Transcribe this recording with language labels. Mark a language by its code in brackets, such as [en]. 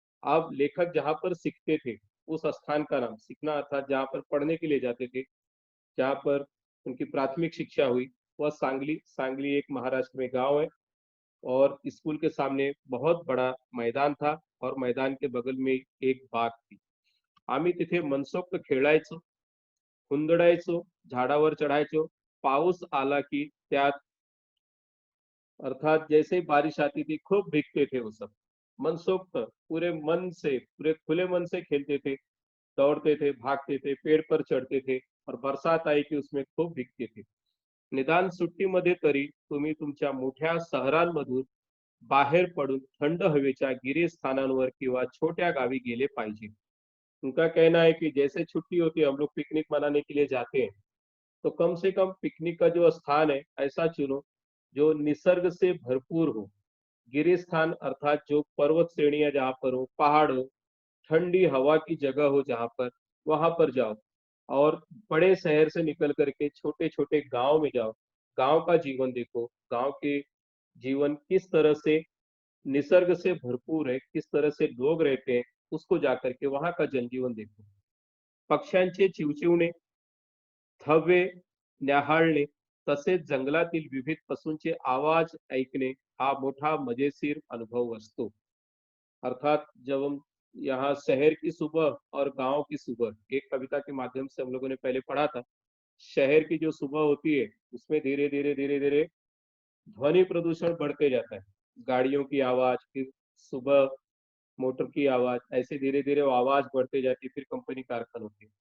[hi] अब लेखक जहाँ पर सीखते थे, उस स्थान का नाम, सीखना अर्थात जहाँ पर पढ़ने के लिए जाते थे, जहाँ पर उनकी प्राथमिक शिक्षा हुई, वह सांगली. सांगली एक महाराष्ट्र में गाँव है और स्कूल के सामने बहुत बड़ा मैदान था और मैदान के बगल में एक बाग थी. [mr] आम्ही तिथे मनसोक्त खेळायचो, हुंदडायचो, झाडावर चढायचो. पाऊस आला की त्यात, [hi] अर्थात जैसे ही बारिश आती थी खूब भीगते थे वो सब. मनसोक्त पूरे मन से, पूरे खुले मन से खेलते थे, दौड़ते थे, भागते थे, पेड़ पर चढ़ते थे और बरसात आई कि उसमें खूप भीगते थे. [mr] निदान सुट्टीमध्ये तरी तुम्ही तुमच्या मोठ्या शहरांमधून बाहेर पडून थंड हवेच्या गिरीस्थानांवर किंवा छोट्या गावी गेले पाहिजे. [hi] उनका कहना है कि जैसे छुट्टी होती है, हम लोग पिकनिक मनाने के लिए जाते हैं, तो कम से कम पिकनिक का जो स्थान है ऐसा चुनो जो निसर्ग से भरपूर हो. गिरिस्थान अर्थात जो पर्वत श्रेणियां जहाँ पर हो, पहाड़ हो, ठंडी हवा की जगह हो जहाँ पर, वहां पर जाओ. और बड़े शहर से निकल करके छोटे छोटे गांव में जाओ. गांव का जीवन देखो, गांव के जीवन किस तरह से निसर्ग से भरपूर है, किस तरह से लोग रहते हैं, उसको जाकर के वहां का जनजीवन देखो. [mr] पक्ष्यांचे चिवचिवणे, थवे न्याहाळणे, तसेच जंगलातील विविध पशूंचे आवाज ऐकणे हा मोठा मजेशीर अनुभव असतो. [hi] अर्थात जब हम यहाँ शहर की सुबह और गांव की सुबह, एक कविता के माध्यम से हम लोगों ने पहले पढ़ा था. शहर की जो सुबह होती है उसमें धीरे धीरे धीरे धीरे ध्वनि प्रदूषण बढ़ते जाता है. गाड़ियों की आवाज, फिर सुबह मोटर की आवाज, ऐसे धीरे धीरे वो आवाज बढ़ते जाती है, फिर कंपनी कारखानों की.